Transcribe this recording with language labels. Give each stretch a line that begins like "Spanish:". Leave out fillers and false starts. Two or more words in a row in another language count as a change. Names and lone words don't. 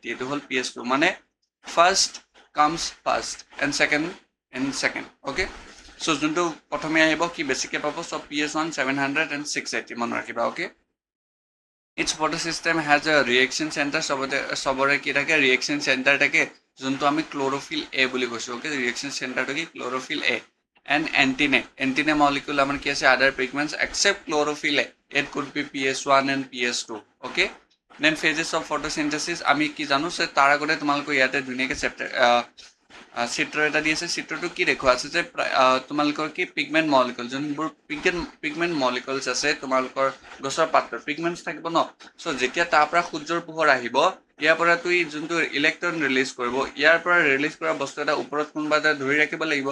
Assamese: এইটো হ'ল
English: PS2, মানে first comes first and second, অ'কে।
Assamese: চ' যোনটো প্ৰথমে আহিব কি বেছিকৈ পাব, চ' PS1 700 এণ্ড 680 মনত ৰাখিবা, অ'কে।
English: its photo system has a reaction center,
Assamese: চবৰে কি থাকে,
English: reaction center থাকে, যোনটো আমি ক্ল'ৰফিল এ বুলি কৈছোঁ, অ'কে। reaction centerটো
Assamese: কি, ক্ল'ৰফিল এ।
English: and antennae molecule
Assamese: আমাৰ কি আছে,
English: other pigments except chlorophyll A. It could be PS1 and PS2, okay. Then phases of photosynthesis
Assamese: আমি কি জানো, সে তাৰ আগতে তোমালোকৰ ইয়াতে ধুনীয়াকৈ চেপ্টাৰ চিত্ৰ এটা দি আছে। চিত্ৰটো কি দেখুওৱা আছে যে তোমালোকৰ কি
English: pigment molecule,
Assamese: যোনবোৰ
English: pigment molecules
Assamese: আছে তোমালোকৰ গছৰ পাতত পিগমেণ্টছ থাকিব ন। চ' যেতিয়া তাৰ পৰা সূৰ্যৰ পোহৰ আহিব, ইয়াৰ পৰা তুই যোনটো
English: electron release
Assamese: কৰিব, ইয়াৰ পৰা ৰিলিজ কৰা বস্তু এটা ওপৰত কোনোবা এটা ধৰি ৰাখিব লাগিব।